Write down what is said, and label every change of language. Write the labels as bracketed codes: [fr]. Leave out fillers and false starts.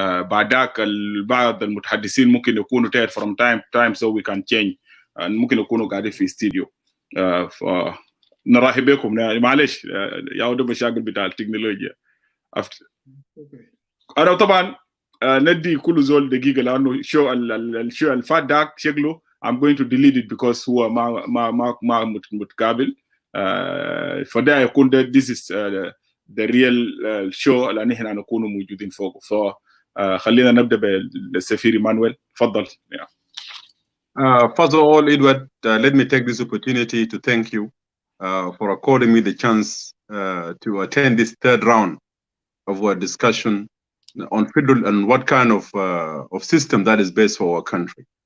[ar] بعدك بعض المتحدثين ممكن يكونوا تاير [en] from time to time so we can change. [ar] ممكن يكونوا قاعدين في استديو. نرحب بكم. يعني معلش يعودوا مشاكل بتاع التكنولوجيا. انا طبعا ندي كل زول دقيقه لانه شو الشو الفات داك شكله [en] I'm going to delete it because [ar] هو ما متقابل. فده يكون ده [en] this is the real show [ar] اللي احنا نكونوا موجودين فوقه. فخلينا نبدا بالسفير ايمانويل، تفضل. [en] First of all, Edward, let me take this opportunity to thank you for according me the chance to attend this 3rd round of our discussion on federal and what kind of system that is best for our country.